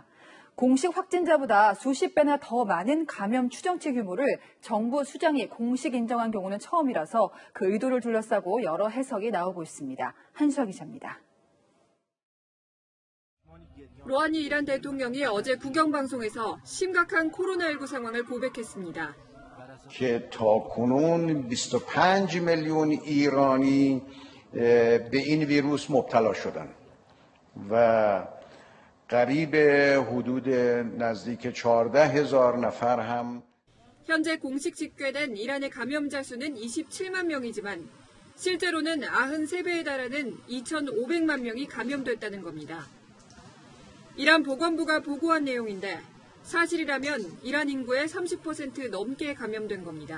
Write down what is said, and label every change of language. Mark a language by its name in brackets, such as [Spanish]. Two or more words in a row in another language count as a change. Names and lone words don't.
[Korean] 공식 확진자보다 수십 배나 더 많은 감염 추정치 규모를 정부 수장이 공식 인정한 경우는 처음이라서 그 의도를 둘러싸고 여러 해석이 나오고 있습니다. 한수아 기자입니다. 로하니 이란 대통령이 어제 국영방송에서 심각한 코로나19 상황을 고백했습니다. [Persian] که تاکنون 25 میلیون ایرانی به این ویروس مبتلا شدن و قریب حدود نزدیک 14,000 نفر هم [Korean] 현재 공식 집계된 이란의 감염자 수는 27만 명이지만 실제로는 93배에 달하는 2,500만 명이 감염됐다는 겁니다. 이란 보건부가 보고한 내용인데 사실이라면 이란 인구의 30% 넘게 감염된 겁니다.